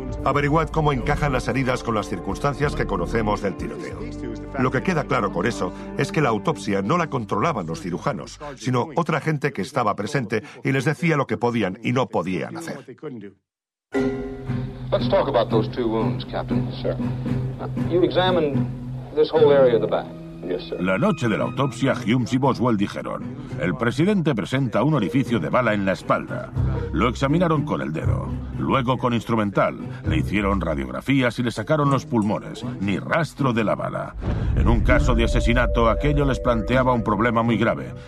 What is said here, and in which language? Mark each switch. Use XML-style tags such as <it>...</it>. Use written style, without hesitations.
<es>Averiguad cómo encajan las heridas con las circunstancias que conocemos del tiroteo. Lo que queda claro con eso es que la autopsia no la controlaban los cirujanos, sino otra gente que estaba presente y les decía lo que podían y no podían hacer.</es> <en>Let's talk about those two wounds, Captain. Sir, you examined this whole area of the back.</en> <es>La noche de la autopsia, Humes y Boswell dijeron: el presidente presenta un orificio de bala en la espalda. Lo examinaron con el dedo, luego con instrumental. Le hicieron radiografías y le sacaron los pulmones. Ni rastro de la bala. En un caso de asesinato, aquello les planteaba un problema muy grave.</es>